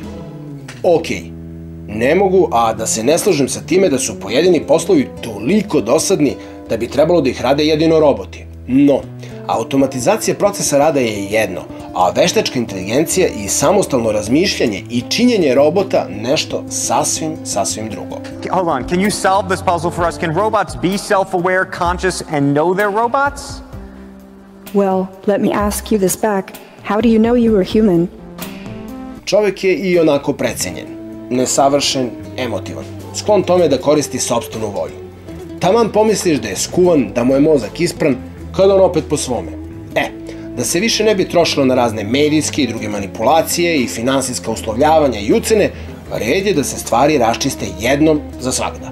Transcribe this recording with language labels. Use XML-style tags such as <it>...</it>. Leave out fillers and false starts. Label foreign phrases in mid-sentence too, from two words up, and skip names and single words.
<sr>Okej, ne mogu, a da se ne slažem sa time da su pojedini poslovi toliko dosadni da bi trebalo da ih rade jedino roboti. No, automatizacija procesa rada je jedno, a veštačka inteligencija i samostalno razmišljanje i činjenje robota nešto sasvim drugo.</sr> <en>Hold on, can you solve this puzzle for us? Can robots be self-aware, conscious, and know they're robots? Well, let me ask you this back. How do you know you are human?</en> <sr>Čovek je i onako precenjen, nesavršen, emotivan, sklon tome da koristi sopstvenu volju. Taman pomisliš da je skuvan, da mu je mozak ispran, kada on opet po svome. Da se više ne bi trošilo na razne medijske i druge manipulacije i finansijska uslovljavanja i ucene, red je da se stvari raščiste jednom za svagda.</sr>